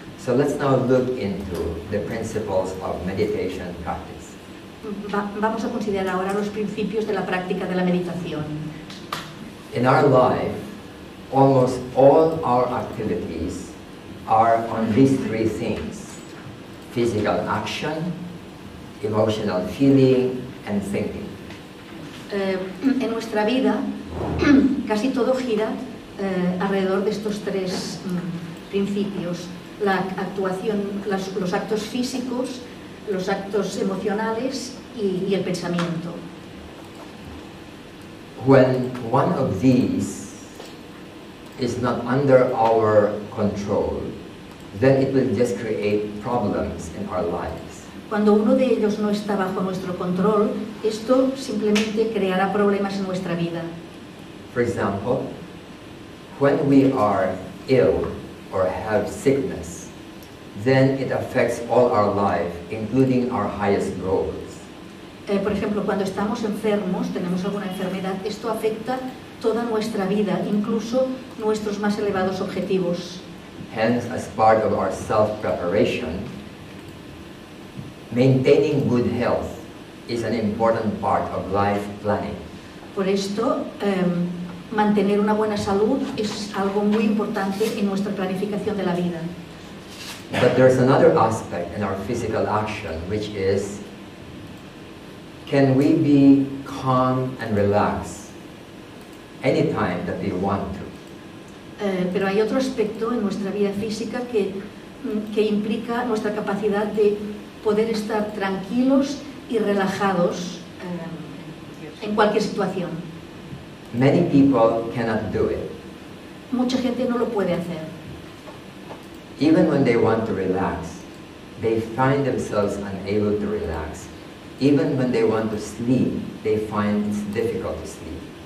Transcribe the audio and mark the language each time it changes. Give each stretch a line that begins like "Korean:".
English: So let's now look into the principles of meditation practice.
Spanish: Vamos a considerar ahora los principios de la práctica de la meditación.
English: In our life, almost all our activities are on these three things: physical action, emotional feeling, and thinking.
Spanish: En nuestra vida, casi todo gira alrededor de estos tres principios: la actuación, los actos físicos, los actos emocionales y el pensamiento.
English: When one of these is not under our control, then it will just create problems in our lives.
Spanish: Cuando uno de ellos no está bajo nuestro control, esto simplemente creará problemas en nuestra vida.
English: For example, when we are ill or have sickness, then it affects all our life, including our highest goals.
Spanish: Por ejemplo, cuando estamos enfermos, tenemos alguna enfermedad, esto afecta toda nuestra vida, incluso nuestros más elevados objetivos.
English: Hence, as part of our self-preparation, maintaining good health is an important part of life planning.
Spanish: Por esto, mantener una buena salud es algo muy importante en nuestra planificación de la vida.
English: But there's another aspect in our physical action, which is, can we be calm and relaxed anytime that we want to.
Spanish: Pero hay otro aspecto en nuestra vida física que implica nuestra capacidad de poder estar tranquilos y relajados en cualquier situación.
English: Many people cannot do it.
Spanish: Mucha gente no lo puede hacer.
English: Even when they want to relax, they find themselves unable to relax. Even when they want to sleep, they find it's difficult to sleep.